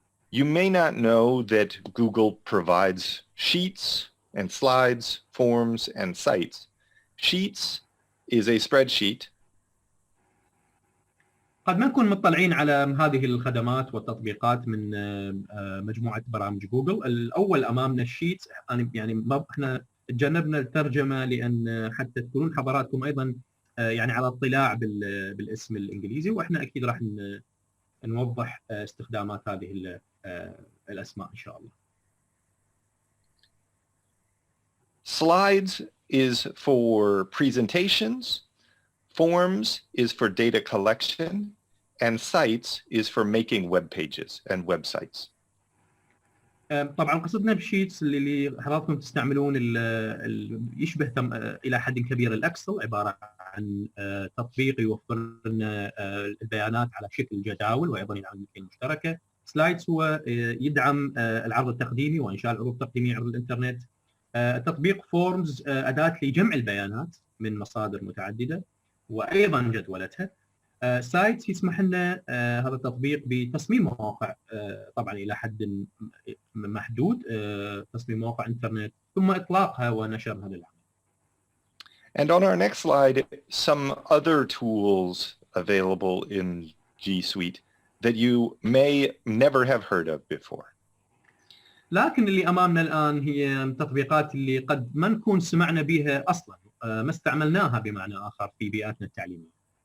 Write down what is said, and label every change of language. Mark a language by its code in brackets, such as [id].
[en] You may not know that Google provides sheets and slides, forms, and sites. Sheets is a spreadsheet. [ar] قد ما نكون مطلعين على هذه الخدمات والتطبيقات من مجموعة برامج جوجل. الأول أمامنا الشيت، يعني احنا تجنبنا الترجمة لأن حتى تكونون حضراتكم أيضا يعني على اطلاع بالاسم الإنجليزي، وإحنا أكيد راح نوضح استخدامات هذه الأسماء إن شاء الله. [en] Slides is for presentations, forms is for data collection, and sites is for making web pages and websites. [ar] طبعا قصدنا بشيتس اللي حضراتكم تستعملون يشبه الى حد كبير الاكسل، عباره عن تطبيق يوفر لنا البيانات على شكل جداول وايضا يدعم المشتركه. سلايدز هو يدعم العرض التقديمي وانشاء العروض التقديميه عبر الانترنت. تطبيق فورمز اداه لجمع البيانات من مصادر متعدده وايضا جدولتها. سايتس يسمح لنا هذا التطبيق بتصميم مواقع طبعا الى حد محدود، تصميم مواقع انترنت ثم اطلاقها ونشرها للعالم. [en] And on our next slide, some other tools available in G Suite that you may never have heard of before. [ar] لكن اللي امامنا الان هي التطبيقات اللي قد ما نكون سمعنا بها اصلا، ما استعملناها بمعنى اخر في بيئاتنا التعليميه.